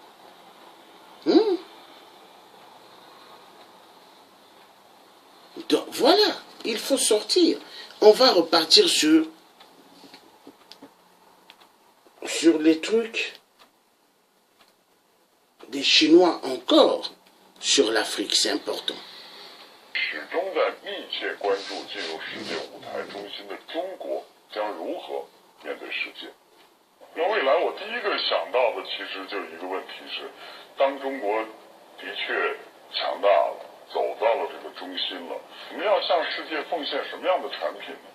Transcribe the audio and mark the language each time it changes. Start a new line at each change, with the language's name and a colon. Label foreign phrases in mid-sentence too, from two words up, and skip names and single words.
French: Donc voilà, il faut sortir. On va repartir sur les trucs des Chinois encore sur l'Afrique, c'est important.
Chinese: 始终在密切关注进入世界舞台中心的中国将如何面对世界。那未来我第一个想到的其实就一个问题是，当中国的确强大了，走到了这个中心了，我们要向世界奉献什么样的产品呢？